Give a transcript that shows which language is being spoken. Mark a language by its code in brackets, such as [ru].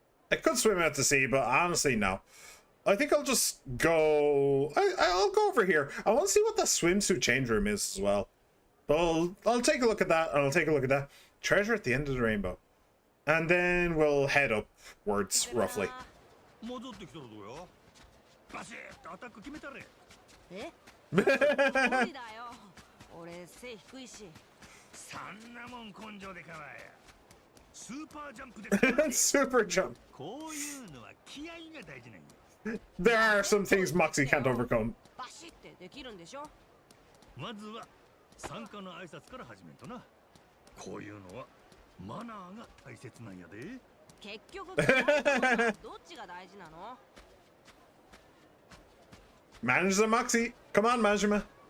[en] I could swim out to sea, but honestly, no. I think I'll just go... I'll go over here. I want to see what the swimsuit change room is as well. But I'll take a look at that, and I'll take a look at that. Treasure at the end of the rainbow. And then we'll head upwards, roughly. [ja] 戻ってきたらどうよ。バシッとアタック決めたれ。え？無理だよ。俺背低いし。そんなもん根性でかわや。スーパージャンプで。 [en] Super jump. [ja] こういうのは気合が大事なんや。 [en] There are some things Moxie can't overcome. [ja] バシってできるんでしょ？まずは参加の挨拶から始めんとな。こういうのはマナーが大切なんやで。結局どっちが大事なの？ [en] Manage the Moxie. Come on, Majima.